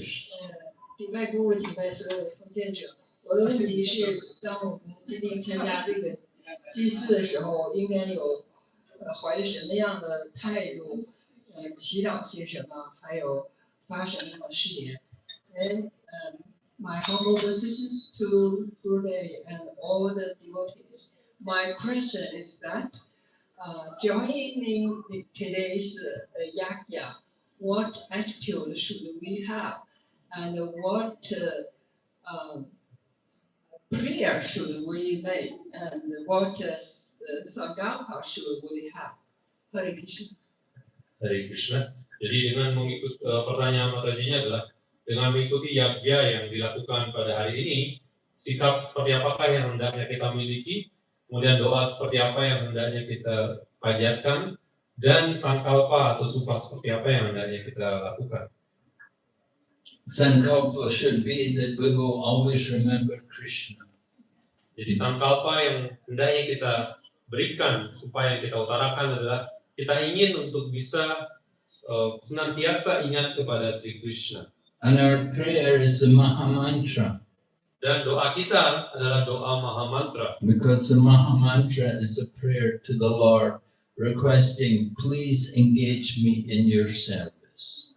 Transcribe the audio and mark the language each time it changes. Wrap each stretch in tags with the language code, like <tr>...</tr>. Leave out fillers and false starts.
<en>Krishna.</en> <zh>礼拜古鲁礼拜所有的奉献者。我的问题是，当我们今天参加这个祭祀的时候，应该有怀着什么样的态度，祈祷些什么，还有发什么誓言。</zh> <en>And my humble decisions to Gurudev and all the devotees. My question is that. Joining today's yajna, what attitude should we have, and what prayer should we make, and what sankalpa should we have? Hare Krishna. Hare Krishna.</en> <id>Jadi dengan mengikut pertanyaan Matajinya adalah dengan mengikuti yajna yang dilakukan pada hari ini, sikap seperti apakah yang hendaknya kita miliki, kemudian doa seperti apa yang hendaknya kita panjatkan, dan sankalpa atau sumpah seperti apa yang hendaknya kita lakukan.</id> <en>Sankalpa should be that we will always remember Krishna.</en> <id>Jadi sankalpa yang hendaknya kita berikan, supaya kita utarakan adalah kita ingin untuk bisa senantiasa ingat kepada Sri Krishna.</id> <en>And our prayer is the Mahamantra.</en> <id>Dan doa kita adalah doa Mahamantra.</id> <en>Because the Mahamantra is a prayer to the Lord, requesting, please engage me in your service.</en>